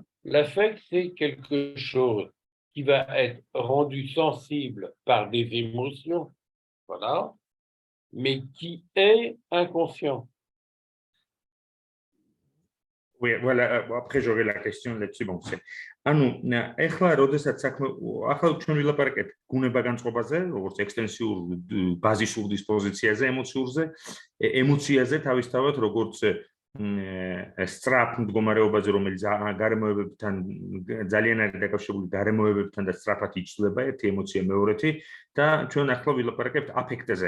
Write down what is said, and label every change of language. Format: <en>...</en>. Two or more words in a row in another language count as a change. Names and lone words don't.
<fr>L'affect, c'est quelque chose qui va être rendu sensible par des émotions, voilà, mais qui est inconscient. Oui, voilà, après j'aurai la question là-dessus. Bon, c'est...</fr> <ka>ანუ ეხლა როდესაც საქმე ახლა ჩვენ ვილაპარაკეთ გუნება-განწყობაზე, როგორც ექსტენსიურ ბაზისურ დისპოზიციაზე, ემოციაზე თავისთავად, როგორც სწრაფ მდგომარეობაზე, რომელიც გარემოებებთან ძალიან არის დაკავშირებული გარემოებებთან და სწრაფად იცვლება ერთი ემოცია მეორეთი და ჩვენ ახლა ვილაპარაკებთ აფექტზე.</ka>